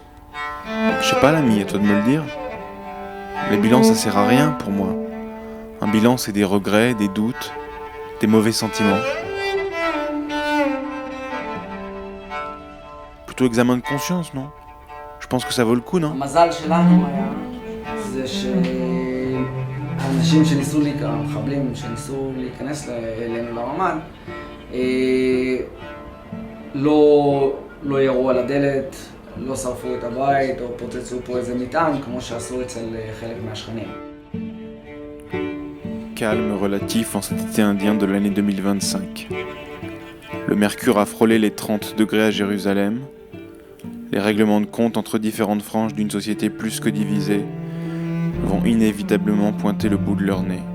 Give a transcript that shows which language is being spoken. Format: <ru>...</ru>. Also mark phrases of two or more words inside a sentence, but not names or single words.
<fr>Je sais pas, l'ami, à toi de me le dire. Les bilans, ça sert à rien pour moi. Un bilan, c'est des regrets, des doutes, des mauvais sentiments. Plutôt examen de conscience, non? Je pense que ça vaut le coup, non?</fr> <he>המזל שלנו היה זה שהאנשים שניסו, המחבלים שניסו להיכנס אלינו לממ"ד לא ירו על הדלת, לא שרפו את הבית או פוצצו פה איזה מטען כמו שעשו אצל חלק מהשכנים.</he> <fr>Calme relatif en cet été indien de l'année 2025. Le mercure a frôlé les 30 degrés à Jérusalem. Les règlements de compte entre différentes franges d'une société plus que divisée vont inévitablement pointer le bout de leur nez.</fr>